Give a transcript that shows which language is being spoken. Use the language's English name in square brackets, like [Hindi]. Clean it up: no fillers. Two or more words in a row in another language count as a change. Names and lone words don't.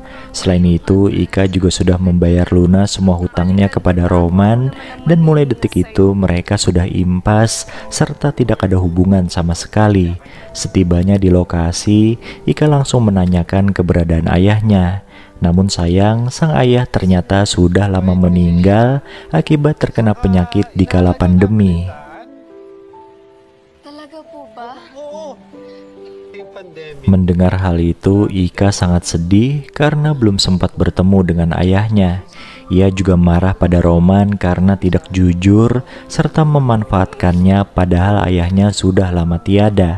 [Indonesian] Selain itu, Ika juga sudah membayar lunas semua hutangnya kepada Roman dan mulai detik itu mereka sudah impas serta tidak ada hubungan sama sekali. Setibanya di lokasi, Ika langsung menanyakan keberadaan ayahnya. Namun sayang, sang ayah ternyata sudah lama meninggal akibat terkena penyakit di kala pandemi. [Filipino] Talaga po ba? [Indonesian] Mendengar hal itu, Ika sangat sedih karena belum sempat bertemu dengan ayahnya. Ia juga marah pada Roman karena tidak jujur serta memanfaatkannya padahal ayahnya sudah lama tiada.